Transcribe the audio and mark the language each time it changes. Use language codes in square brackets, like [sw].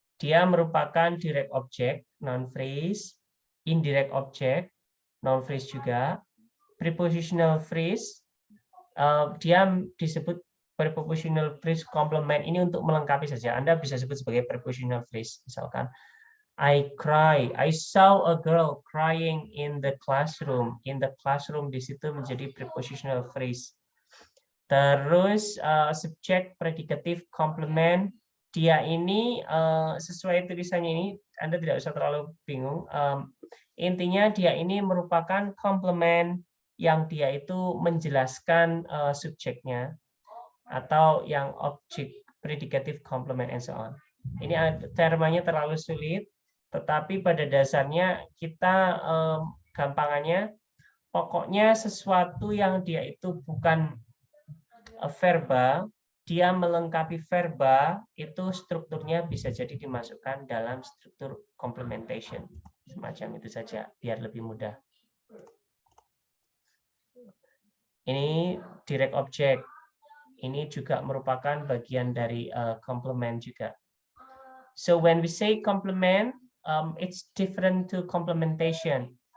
[id] Dia merupakan direct object, noun phrase, indirect object, noun phrase juga, prepositional phrase, dia disebut prepositional phrase complement ini untuk melengkapi saja. Anda bisa sebut sebagai prepositional phrase. [en] Misalkan, I cry, I saw a girl crying in the classroom. In the classroom [id] di situ menjadi prepositional phrase. Terus subjek, predicative, complement. Dia ini sesuai tulisannya ini, Anda tidak usah terlalu bingung. Intinya dia ini merupakan complement yang dia itu menjelaskan subjeknya atau yang objek, predicative, complement, [en] and so on. [id] Ini termanya terlalu sulit, tetapi pada dasarnya kita gampangannya, pokoknya sesuatu yang dia itu bukan verba, dia melengkapi verba, itu strukturnya bisa jadi dimasukkan dalam struktur complementation. Semacam itu saja, biar lebih mudah. Ini direct object. Ini juga merupakan bagian dari complement juga. [en] So when we say complement, it's different to complementation.